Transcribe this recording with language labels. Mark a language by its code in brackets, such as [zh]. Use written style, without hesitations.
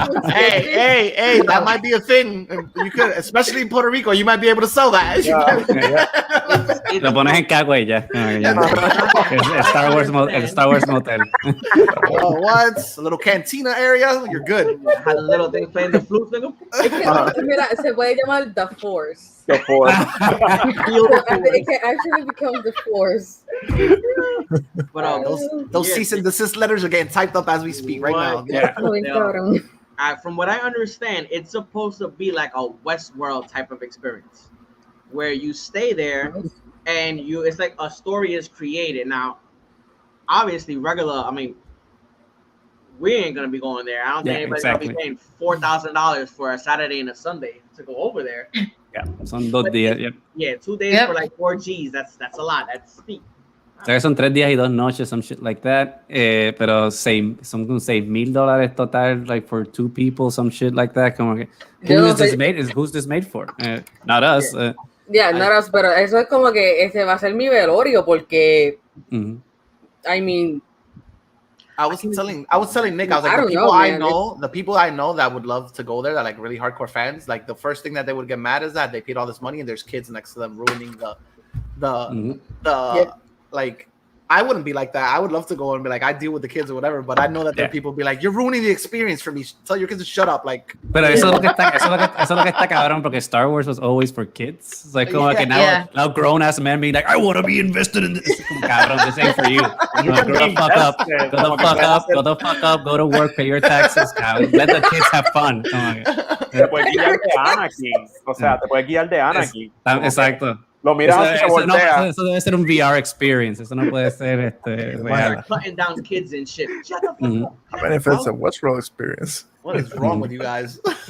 [en] Hey, that might be a thing. You could, especially in Puerto Rico, you might be able to sell that. [es] Lo pones en Cagüey ya. El Star Wars motel. [en] Oh, what? A little cantina area. You're good. Had a little thing playing the flute. [es] Mira, se puede llamar The Force. [en] The Force. It can actually become The Force. But those cease and desist letters are getting typed up as we speak right now. Yeah. From what I understand, it's supposed to be like a Westworld type of experience, where you stay there and it's like a story is created. Now, obviously, we ain't gonna be going there. I don't think anybody's gonna be paying $4,000 for a Saturday and a Sunday to go over there. [es] Yeah, son 2 días. Yep. [en] Yeah, 2 days for like 4 G's. That's a lot. That's steep. [es] O sea, son 3 días y 2 noches, [en] some shit like that. [es] Pero son como $6,000 total, [en] like for 2 people, some shit like that. [es] Como que, [en] who's this made for? Not us. Not us, [es] pero eso es como que ese va a ser mi velorio porque, [en] I mean, I was telling Nick, I was like, the people I know that would love to go there, that like really hardcore fans, like the first thing that they would get mad is that they paid all this money and there's kids next to them ruining the like. I wouldn't be like that. I would love to go and be like, I deal with the kids or whatever, but I know that there are people be like, you're ruining the experience for me. Tell your kids to shut up. Like, [es] pero eso es lo que está cabrón, porque Star Wars [en] was always for kids. It's like, okay, now grown ass men being like, I want to be invested in this. [es] Como cabrón, [en] this ain't for you. Go the fuck up. Go the fuck up. Go to work. Pay your taxes. Cabrón. Let the kids have fun. [es] Te puedes guiar de Anakin. O sea, te puedes guiar de Anakin. Exacto. Lo miras y se voltea. Eso debe ser un VR experience. Eso no puede ser real. [en] Cutting down kids and shit. Shut the fuck up. I mean, if it's a Westworld experience. What is wrong with you guys?